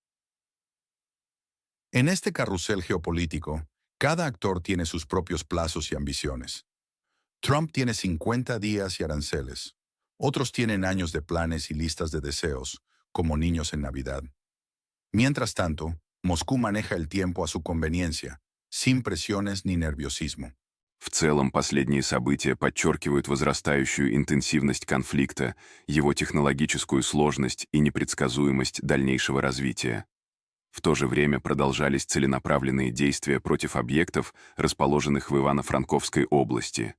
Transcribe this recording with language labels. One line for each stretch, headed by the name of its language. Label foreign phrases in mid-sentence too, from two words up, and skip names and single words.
Spanish: En este carrusel geopolítico, cada actor tiene sus propios plazos y ambiciones. Trump tiene 50 días y aranceles. Otros tienen años de planes y listas de deseos, como niños en Navidad. Mientras tanto, Moscú maneja el tiempo a su conveniencia, sin presiones ni nerviosismo.
Russian: В целом, последние события подчеркивают возрастающую интенсивность конфликта, его технологическую сложность и непредсказуемость дальнейшего развития. В то же время продолжались целенаправленные действия против объектов, расположенных в Ивано-Франковской области.